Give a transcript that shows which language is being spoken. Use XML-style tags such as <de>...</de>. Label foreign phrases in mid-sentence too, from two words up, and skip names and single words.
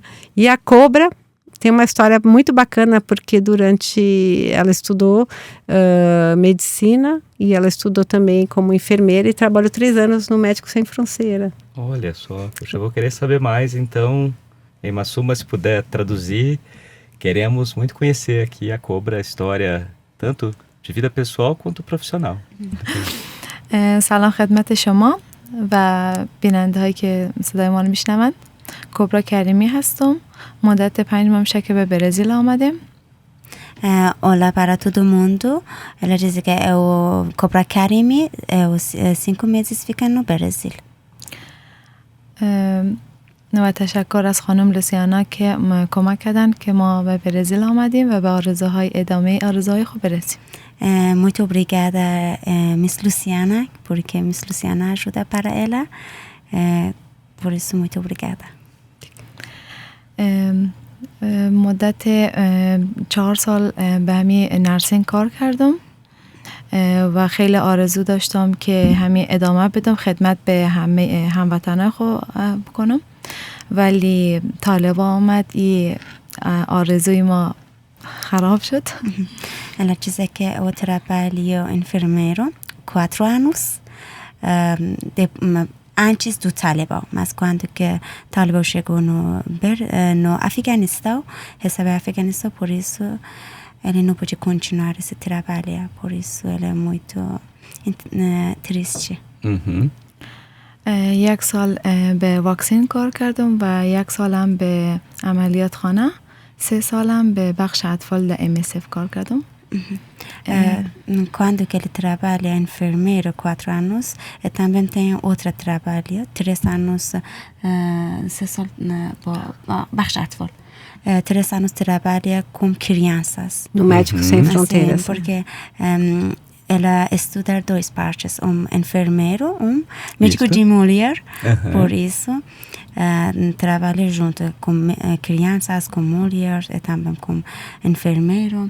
<pt>E a Cobra tem uma história muito bacana, porque ela estudou medicina, e ela estudou também como enfermeira e trabalhou 3 anos no Médicos Sem Fronteira. Olha só, eu vou querer saber mais, então, em Massuma, se puder traduzir, queremos muito conhecer aqui a Cobra, a história tanto de vida pessoal quanto profissional.</pt> <fa>سلام خدمت شما و بیننده هایی که صدای ما رو میشنوند. کبرا کریمی هستم. مدت 5 ماه میشه که به برزیل آمدیم.</fa> <pt>Olá para todo mundo. Ela diz que é o Cobra Karimi, 5 meses fica no Brasil.</pt> <fa>و تشکر از خانم لوسیانا که کمک کردن که ما به برزیل آمدیم و به آرزوهای ادامه آرزوهای خوب برسیم.</fa> <pt>Muito obrigada, Miss Luciana, porque Miss Luciana ajuda para ela. Por isso, muito obrigada.</pt> <fa>مدت 4 سال به همین نرسینگ کار کردم و خیلی آرزو داشتم که همین ادامه بدم خدمت به همه هموطنان خود بکنم، ولی طالب آمد آرزوی ما خراب شد.</fa> <pt>Ela diz que eu trabalho enfermeiro 4 anos antes do Talibã, mas quando que Talibã chegou no Afeganistão, recebeu Afeganistão, por isso ele não pôde continuar esse trabalho, por isso ele é muito triste.</pt> <fa>1 سال به واکسین کار کردم و 1 سالم به عملیات خانه، 3 سالم به بخش اطفال MSF کار کردم.</fa> <pt>Quando que ele trabalha enfermeiro 4 anos, e também tem outro trabalho 3 anos</pt> <fa>بخش اطفال.</fa> <pt>3 anos trabalha com crianças No Médicos Sem Fronteiras. Porque ela estuda 2 partes, enfermeiro, médico de mulher, por isso trabalha junto com crianças, com mulheres e também com enfermeiro.</pt>